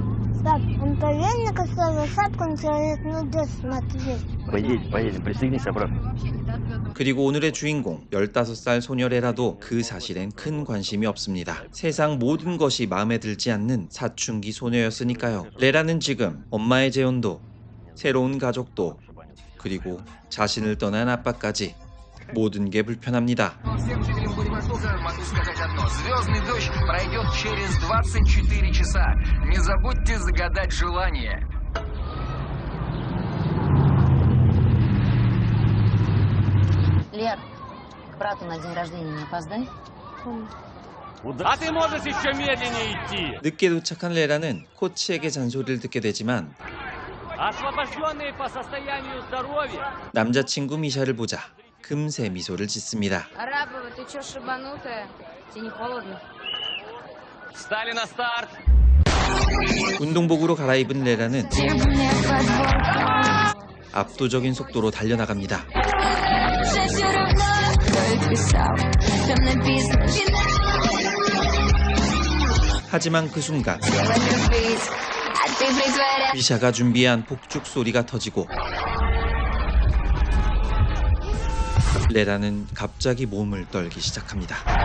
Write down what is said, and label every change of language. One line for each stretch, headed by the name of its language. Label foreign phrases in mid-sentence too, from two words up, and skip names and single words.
Korean: 그리고 오늘의 주인공 15살 소녀 레라도 그 사실엔 큰 관심이 없습니다. 세상 모든 것이 마음에 들지 않는 사춘기 소녀였으니까요. 레라는 지금 엄마의 재혼도, 새로운 가족도, 그리고 자신을 떠난 아빠까지 모든 게 불편합니다.
Russian: Лер, к брату на день рождения не опоздай? А ты можешь еще медленнее идти?
Korean: 늦게 도착한 레라는 코치에게 잔소리를 듣게 되지만
Russian: Освобожденные по состоянию здоровья.
Korean: 남자친구 미샤를 보자 금세 미소를 짓습니다.
Russian: Арабова, ты чё шибанутая? Тебе не холодно? Встали на старт.
Korean: 운동복으로 갈아입은 레라는 압도적인 속도로 달려나갑니다. 하지만 그 순간 미샤가 준비한 폭죽 소리가 터지고 레라는 갑자기 몸을 떨기 시작합니다.